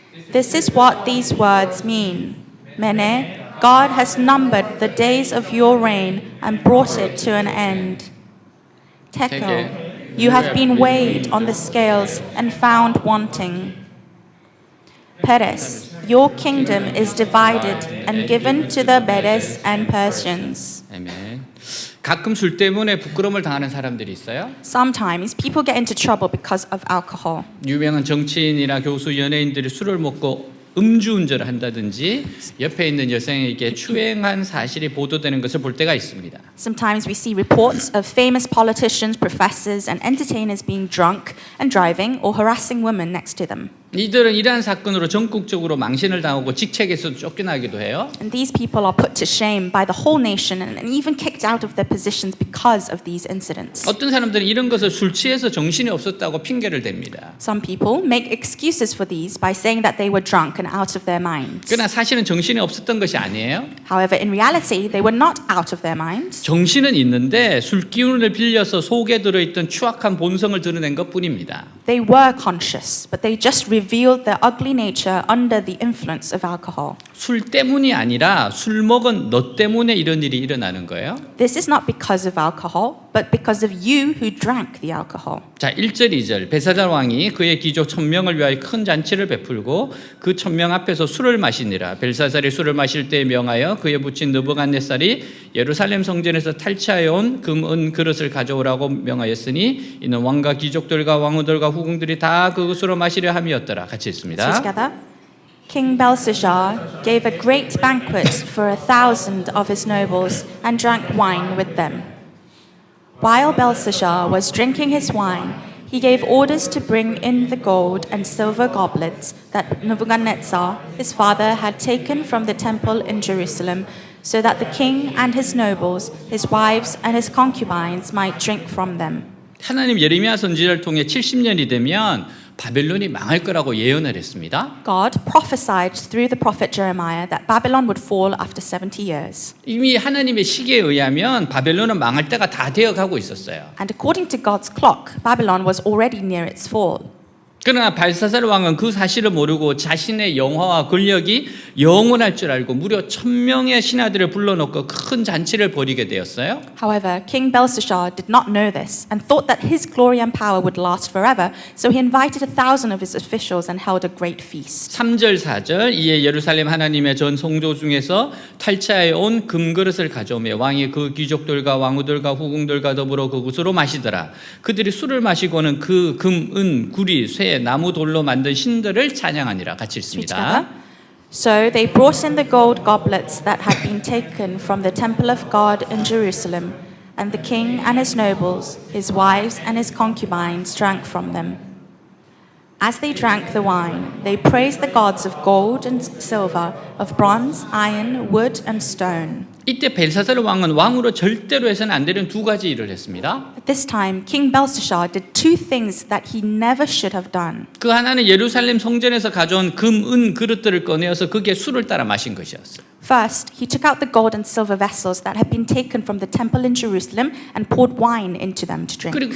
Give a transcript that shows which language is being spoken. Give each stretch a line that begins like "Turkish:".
English: This is what these words mean. Mene, God has numbered the days of your reign and brought it to an end. Tekel, you have been weighed on the scales and found wanting. Peres, your kingdom is divided and given to the Medes and Persians.
Korean: 아멘. 가끔 술 때문에 부끄러움을 당하는 사람들이 있어요.
English: Sometimes people get into trouble because of alcohol.
Korean: 유명한 정치인이나 교수, 연예인들이 술을 먹고 음주운전을 한다든지 옆에 있는 여성에게 추행한 사실이 보도되는 것을 볼 때가 있습니다.
English: Sometimes we see reports of famous politicians, professors, and entertainers being drunk and driving or harassing women next to them.
Korean: 이들은 이러한 사건으로 전국적으로 망신을 당하고 직책에서 쫓겨나기도 해요.
English: And these people are put to shame by the whole nation and even kicked out of their positions because of these incidents.
Korean: 어떤 사람들은 이런 것을 술 취해서 정신이 없었다고 핑계를 댑니다.
English: Some people make excuses for these by saying that they were drunk and out of their minds.
Korean: 그러나 사실은 정신이 없었던 것이 아니에요.
English: However, in reality, they were not out of their minds.
Korean: 정신은 있는데 술 기운을 빌려서 속에 들어있던 추악한 본성을 드러낸 것뿐입니다.
English: They were conscious, but they just revealed their ugly nature under the influence of alcohol.
Korean: 술 때문이 아니라 술 먹은 너 때문에 이런 일이 일어나는 거예요.
English: This is not because of alcohol, but because of you who drank the alcohol.
Korean: 자, 1절, 2절. 벨사살 왕이 그의 귀족 1000명을 위하여 큰 잔치를 베풀고 그 1000명 앞에서 술을 마시니라. 벨사살이 술을 마실 때에 명하여 그의 부친 느부갓네살이 예루살렘 성전에서 탈취하여 온 금, 은 그릇을 가져오라고 명하였으니 이는 왕과 귀족들과 왕후들과 후궁들이 다 그것으로 마시려 함이었더라. 같이
English: So
Korean: 있습니다.
English: together, King Belshazzar gave a great banquet for 1,000 of his nobles and drank wine with them. While Belshazzar was drinking his wine, he gave orders to bring in the gold and silver goblets that Nebuchadnezzar, his father, had taken from the temple in Jerusalem, so that the king and his nobles, his wives and his concubines might drink from them.
Korean: 하나님 예레미야 선지자를 통해 70년이 되면 바벨론이 망할 거라고 예언을 했습니다.
English: God prophesied through the prophet Jeremiah that Babylon would fall after 70 years.
Korean: 이미 하나님의 시계에 의하면 바벨론은 망할 때가 다 되어가고 있었어요.
English: And according to God's clock, Babylon was already near its fall.
Korean: 그러나 발사살 왕은 그 사실을 모르고 자신의 영화와 권력이 영원할 줄 알고 무려 1000명의 신하들을 불러놓고 큰 잔치를 벌이게 되었어요.
English: However, King Belshazzar did not know this and thought that his glory and power would last forever, so he invited 1,000 of his officials and held a great feast.
Korean: 3절 4절 이에 예루살렘 하나님의 전 성조 중에서 탈취하여 온 금그릇을 가져오며 왕이 그 귀족들과 왕후들과 후궁들과 더불어 그곳으로 마시더라. 그들이 술을 마시고는 그 금, 은, 구리, 쇠, 나무 돌로 만든 신들을 찬양하니라. 같이 읽습니다.
English: So they brought in the gold goblets that had been taken from the temple of God in Jerusalem, and the king and his nobles, his wives and his concubines drank from them. As they drank the wine, they praised the gods of gold and silver, of bronze, iron, wood, and stone.
Korean: 이때 벨사살 왕은 왕으로 절대로 해서는 안 되는 두 가지 일을 했습니다.
English: At this time, King Belshazzar did two things that he never should have done.
Korean: 그 하나는 예루살렘 성전에서 가져온 금, 은 그릇들을 꺼내어서 거기에 술을 따라 마신 것이었어요. First, he took out the gold and silver vessels that had been taken from the temple in Jerusalem and poured wine into them to drink.